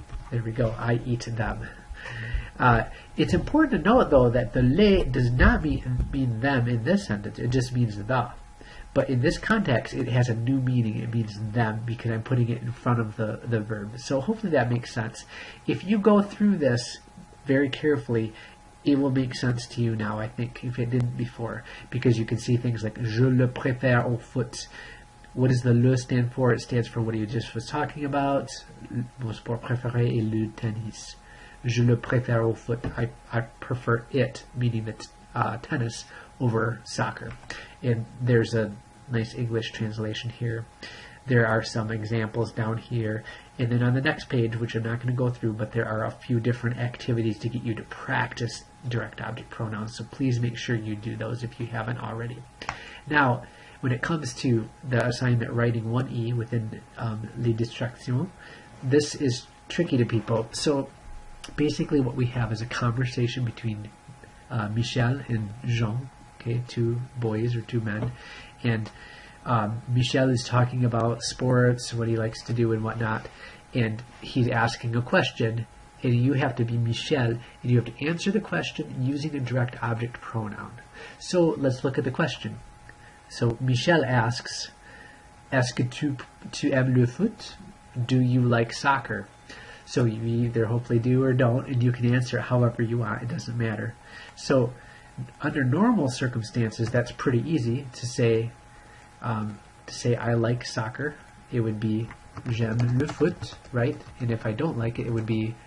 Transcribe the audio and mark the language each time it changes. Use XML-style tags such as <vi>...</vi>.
<en>There we go. I eat them. It's important to note, though, that the les does not mean them in this sentence. It just means the. But in this context, it has a new meaning. It means them because I'm putting it in front of the verb. So hopefully that makes sense. If you go through this very carefully, it will make sense to you now, I think, if it didn't before. Because you can see things like</en> <fr>je le préfère au foot.</fr> <en>What does the le stand for? It stands for what you just was talking about.</en> <fr>Mon sport préféré est le tennis. Je le préfère au foot.</fr> <en>I prefer it, meaning that tennis, over soccer. And there's a nice English translation here. There are some examples down here. And then on the next page, which I'm not going to go through, but there are a few different activities to get you to practice direct object pronouns. So please make sure you do those if you haven't already. Now, when it comes to the assignment writing 1E within Les Distractions, this is tricky to people. So basically what we have is a conversation between Michel and Jean, okay, two boys or two men, and Michel is talking about sports, what he likes to do and whatnot, and he's asking a question, and you have to be Michel, and you have to answer the question using a direct object pronoun. So let's look at the question. So Michel asks,</en> <fr>Est-ce que tu aimes le foot?</fr> <en>Do you like soccer? So you either hopefully do or don't, and you can answer however you want. It doesn't matter. So under normal circumstances, that's pretty easy to say I like soccer. It would be</en> <fr>j'aime le foot,</fr> <en>right? And if I don't like it, it would be</en>